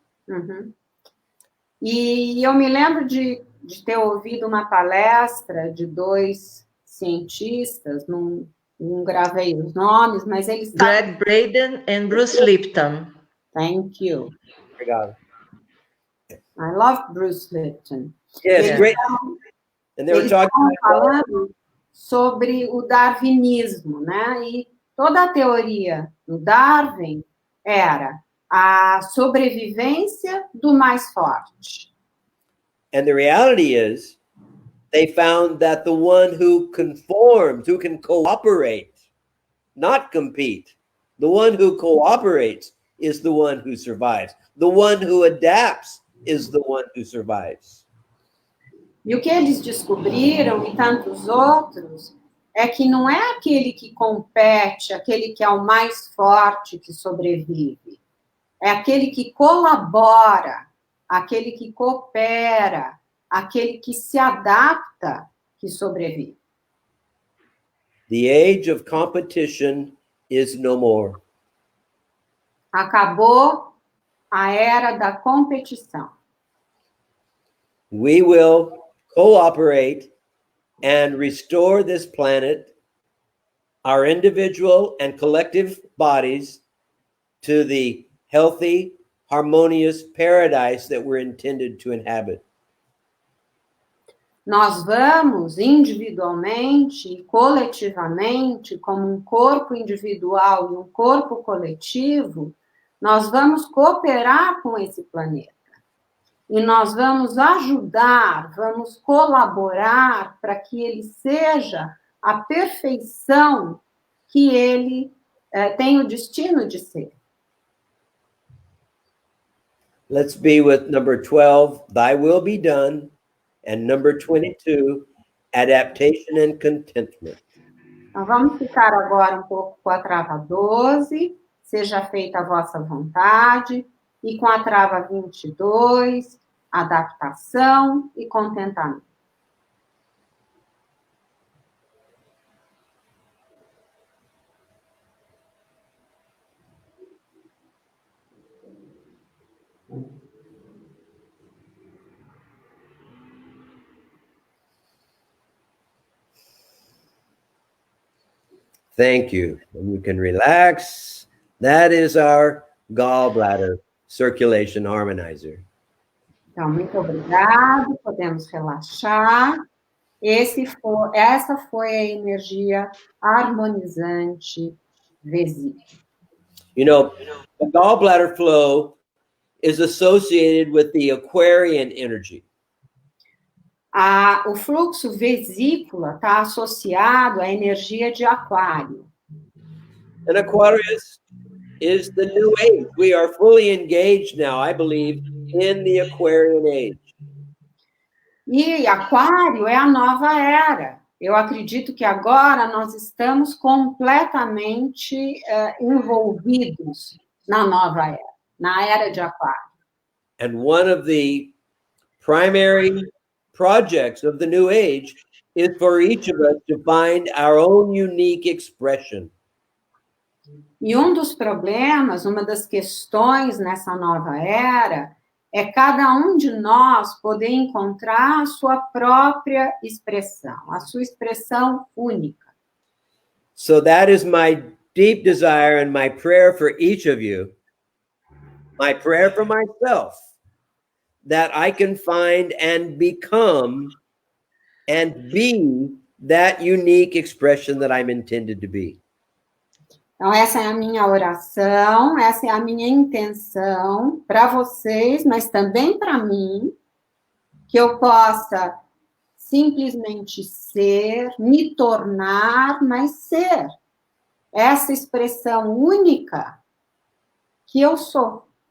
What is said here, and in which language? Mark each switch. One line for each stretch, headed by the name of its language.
Portuguese: Uhum. E eu me lembro de ter ouvido uma palestra de 2 cientistas, não gravei os nomes, mas eles...
English: Greg Braden and Bruce Lipton. Thank you.
Portuguese: Obrigado.
English: I love Bruce Lipton. Yes, great. And they were talking
Portuguese: falando sobre o darwinismo, né? E toda a teoria do Darwin era a sobrevivência do mais forte.
English: And the reality is, they found that the one who conforms, who can cooperate, not compete, the one who cooperates is the one who survives. The one who adapts is the one who survives.
Portuguese: E o que eles descobriram, e tantos outros, é que não é aquele que compete, aquele que é o mais forte que sobrevive. É aquele que colabora, aquele que coopera, aquele que se adapta que sobrevive.
English: The age of competition is no more.
Portuguese: Acabou a era da competição.
English: We will cooperate and restore this planet, our individual and collective bodies, to the healthy, harmonious paradise that we're intended to inhabit.
Portuguese: Nós vamos individualmente e coletivamente, como um corpo individual e um corpo coletivo, nós vamos cooperar com esse planeta. E nós vamos ajudar, vamos colaborar para que ele seja a perfeição que ele tem o destino de ser.
English: Let's be with number 12, thy will be done, and number 22, adaptation and contentment.
Portuguese: Então, vamos ficar agora um pouco com a trava 12, seja feita a vossa vontade, e com a trava 22, adaptação e contentamento.
English: Thank you. And you can relax. That is our gallbladder circulation harmonizer.
Portuguese: Então, muito obrigado. Podemos relaxar. Essa foi a energia harmonizante vesícula.
English: You know, the gallbladder flow is associated with the Aquarian energy.
Portuguese: O fluxo vesícula está associado à energia de Aquário.
English: And Aquarius is the new age. We are fully engaged now, I believe, in the Aquarian age.
Portuguese: E Aquário é a nova era. Eu acredito que agora nós estamos completamente envolvidos na nova era, na era de Aquário.
English: And one of the primary projects of the new age is for each of us to find our own unique expression.
Portuguese: E um dos problemas, uma das questões nessa nova era, é cada um de nós poder encontrar a sua própria expressão, a sua expressão única.
English: So that is my deep desire and my prayer for each of you, my prayer for myself, that I can find and become and be that unique expression that I'm intended to be.
Portuguese: Então, essa é a minha oração, essa é a minha intenção para vocês, mas também para mim, que eu possa simplesmente ser, me tornar, mas ser essa expressão única que eu sou.